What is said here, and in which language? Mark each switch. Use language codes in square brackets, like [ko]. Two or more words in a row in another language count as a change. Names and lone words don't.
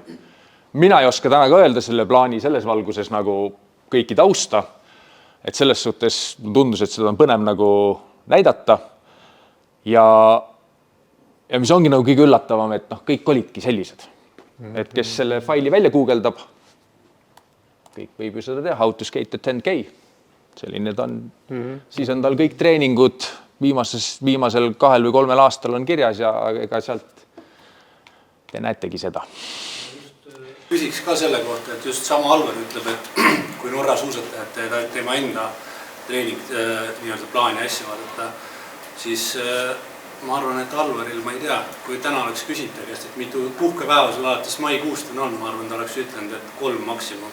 [et] Mina ei oska täna ka öelda selle plaani selles valguses nagu kõiki tausta. Et selles suhtes tundus, et seda on põnev nagu näidata. Ja mis ongi nagu kõige üllatavam, et kõik olidki sellised. Et kes selle faili välja guugeldab, kõik võib ju seda teha, [en] how to skate a 10K. [et] Selline ta on. Siis on tal kõik treeningud viimasel 2 või 3 aastal on kirjas ja ega sealt te näetegi seda. Küsiks ka selle kohta, et just sama Alvar ütleb, et kui Norra suusatajad tema enda treening plaani asja vaadata, siis ma arvan, et Alvaril, ma ei tea, kui täna oleks küsita käest, et mitu puhkepäeva sul alates maikuust on, ma arvan, ta oleks ütlenud, et 3 maksimum.